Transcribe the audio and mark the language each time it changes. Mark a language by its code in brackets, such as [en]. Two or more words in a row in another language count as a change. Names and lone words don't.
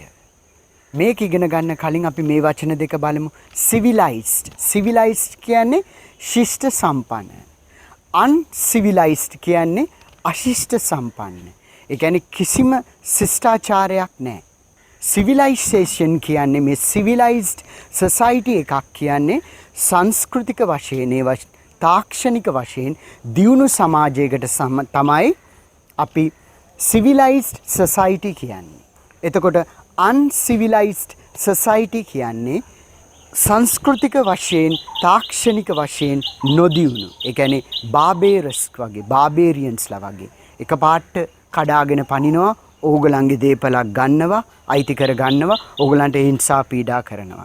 [si] මේක ඉගෙන ගන්න කලින් අපි මේ වචන දෙක බලමු. civilized කියන්නේ ශිෂ්ට සම්පන්න. uncivilized කියන්නේ අශිෂ්ට සම්පන්න. ඒ කියන්නේ කිසිම ශිෂ්ටාචාරයක් නැහැ. civilization කියන්නේ මේ [en] civilized society [si] එකක් කියන්නේ සංස්කෘතික වශයෙන් තාක්ෂණික වශයෙන් දියුණු සමාජයකට තමයි අපි [en] civilized society [si] කියන්නේ. එතකොට uncivilized society කියන්නේ සංස්කෘතික වශයෙන් තාක්ෂණික වශයෙන් නොදියුණු. ඒ කියන්නේ බාබේරියන්ස්ලා වගේ එකපාරට කඩාගෙන පනිනවා, ඕගොල්ලන්ගේ දේපලක් ගන්නවා, අයිති කර ගන්නවා, ඕගොල්ලන්ට හිංසා පීඩා කරනවා.